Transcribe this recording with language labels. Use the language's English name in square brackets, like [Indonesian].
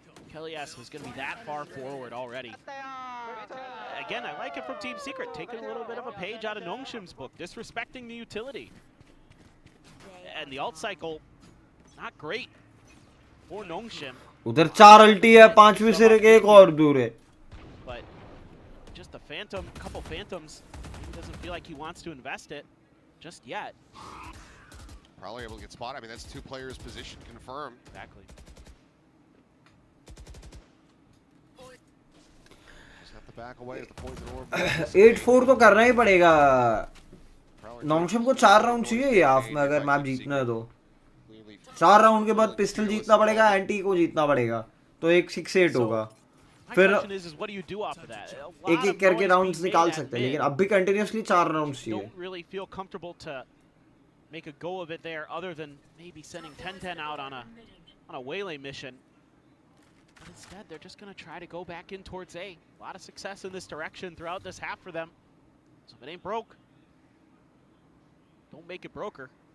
[English] Kelly's was going to be that far forward already. Again, I like it from Team Secret, taking a little bit of a page out of Nongshim's book, disrespecting the utility. And the ult cycle, not great for Nongshim. [Hindi] उधर 4 अल्टी है, 5वीं सिर के एक और दूर है. [English] But just the phantom, couple phantoms, he doesn't feel like he wants to invest it just yet. Probably able to get spotted. I mean, that's 2 players' position confirmed. Exactly. [Hindi] 8-4 तो करना ही पड़ेगा. नोंगशिम को 4 राउंड चाहिए हाफ में अगर map जीतना है तो. 4 राउंड के बाद पिस्टल जीतना पड़ेगा, एंटी को जीतना पड़ेगा, तो एक 6-8 होगा. फिर एक एक करके राउंड्स निकाल सकते हैं, लेकिन अब भी कंटिन्यूअसली 4 राउंड्स चाहिए. [English] Make a go of it there, other than maybe sending 10-10 out on a waylay mission. But instead, they're just going to try to go back in towards A. A lot of success in this direction throughout this half for them. So if it ain't broke, don't make it broker.